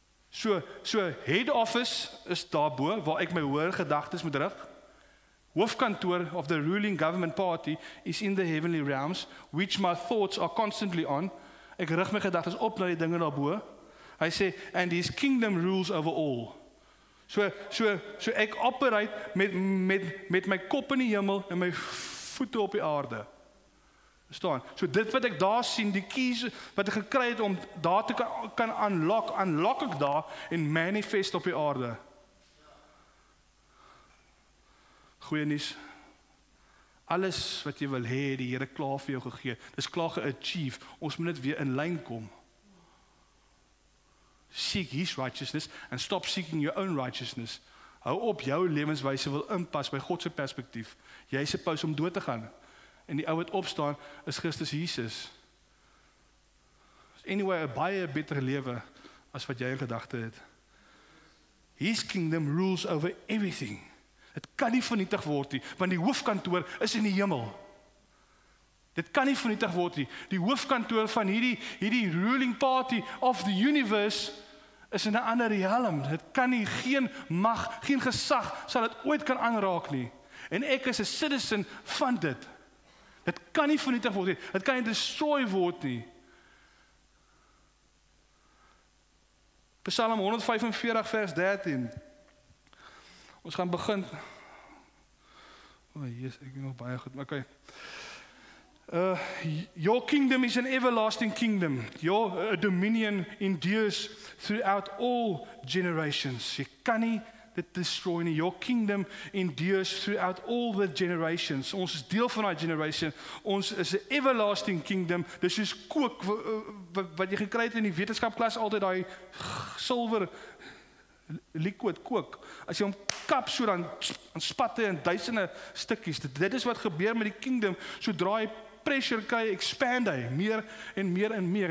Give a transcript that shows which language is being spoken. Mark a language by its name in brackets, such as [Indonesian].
[Afrikaans] So head office is daarbo, waar ek my hoër gedagtes moet rig. [English] Hoofkantoor of the ruling government party is in the heavenly realms, which my thoughts are constantly on. [Afrikaans] Ek rig my gedagtes op na die dinge daarbo. Hy sê, [English] and his kingdom rules over all. [Afrikaans] So ek operate met my kop in die hemel en my voete op die aarde. Verstaan? So dit wat ek daar sien, die keys wat ek gekry het om daar te kan unlock ek daar en manifest op die aarde. Goeie nuus. Alles wat jy wil hê, die Here klaar vir jou gegee. Dis klaar ge-achieve. Ons moet net weer in lyn kom. [English] Seek his righteousness and stop seeking your own righteousness. [Afrikaans] Hou op jou lewenswyse wil inpas by God se perspektief. Jy is supposed om dood te gaan. En die ou wat opstaan is Christus Jesus. Anyway, 'n baie beter lewe as wat jy in gedagte het. [English] His kingdom rules over everything. [Afrikaans] Dit kan nie vernietig word nie, want die hoofkantoor is in die hemel. Dit kan nie vernietig word nie. Die hoofkantoor van hierdie [English] ruling party of the universe [Afrikaans] is in 'n ander realm. Dit kan nie, geen mag, geen gesag sal dit ooit kan aanraak nie. En ek is 'n citizen van dit. Dit kan nie vernietig word nie. Dit kan nie destroy word nie. Psalm 145 vers 13. Ons gaan begin. Jesus, ek weet nog baie goed, maar okay. [English] Your kingdom is an everlasting kingdom. Your dominion endures throughout all generations. [Afrikaans] Jy kan nie dit destroy nie. [English] Your kingdom endures throughout all the generations. [Afrikaans] Ons is deel van daai generation. Ons is 'n everlasting kingdom. Dis soos kook wat jy gekry het in die wetenskapklas, altyd daai silwer liquid kook. As jy hom kap so dan spat hy in duisende stukkies. Dit is wat gebeur met die kingdom. Sodra hy pressure kry, expand hy meer en meer en meer.